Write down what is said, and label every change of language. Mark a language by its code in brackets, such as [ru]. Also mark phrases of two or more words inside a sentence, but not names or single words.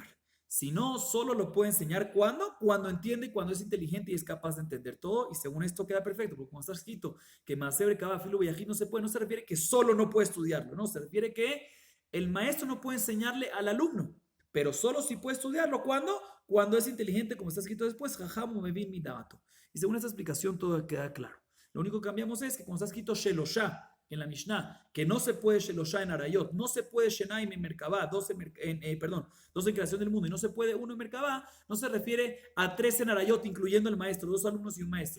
[es] Si no, solo lo puede enseñar cuando entiende y cuando es inteligente y es capaz de entender todo. Y según esto queda perfecto, porque cuando está escrito que [he] מעשה מרכבה, אפילו ביחיד [es] no se puede, no se refiere que solo no puede estudiarlo, no. Se refiere que el maestro no puede enseñarle al alumno, pero solo sí puede estudiarlo. ¿Cuándo? Cuando es inteligente, como está escrito después, [he] חכם ומבין מדעתו. [es] Y según esta explicación todo queda claro. Lo único que cambiamos es que cuando está escrito Shelosha en la Mishnah, que no se puede Shelosha en Arayot, no se puede Shenaim en Merkabah, 2 en creación del mundo, y no se puede 1 en Merkabah, no se refiere a 3 en Arayot, incluyendo el maestro, 2 alumnos y un maestro.